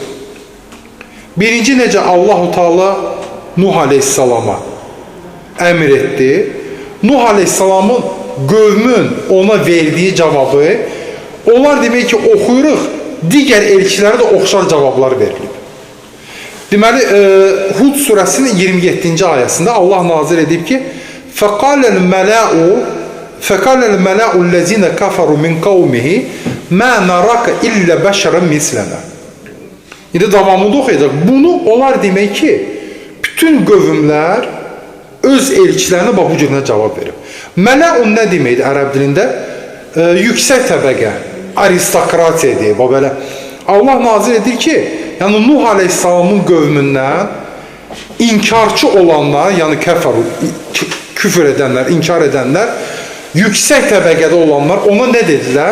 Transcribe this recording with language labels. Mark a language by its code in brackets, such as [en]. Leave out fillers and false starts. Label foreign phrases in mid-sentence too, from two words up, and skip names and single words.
[az] Birinci, necə Allah-u Teala Nuh aleyhissalama əmr etdi. Nuh aleyhissalamın qövmün ona verdiyi cavabı, onlar demək ki, oxuyuruq, digər elçilərə də oxşar cavablar verilib. Deməli, Hud surəsinin 27-ci ayəsində Allah nazir edib ki, [ar] فَقَالَ الْمَلَاءُ الَّذِينَ كَفَرُوا مِنْ قَوْمِهِ مَا نَرَاكَ إِلَّا بَشَرًا مِثْلَنَا. [az] İndi davamında oxuyacaq. Bunu onlar demək ki, bütün qövmlər öz elçilərinə bu cürünə cavab verib. Mələun nə deməkdir ərəb dilində? Yüksək təbəqə, aristokratiya deyib. Belə. Allah nazir edir ki, yəni Nuh aleyhissalamın qövmündən inkarçı olanlar, yəni küfür edənlər, inkar edənlər, yüksək təbəqədə olanlar ona nə dedilər?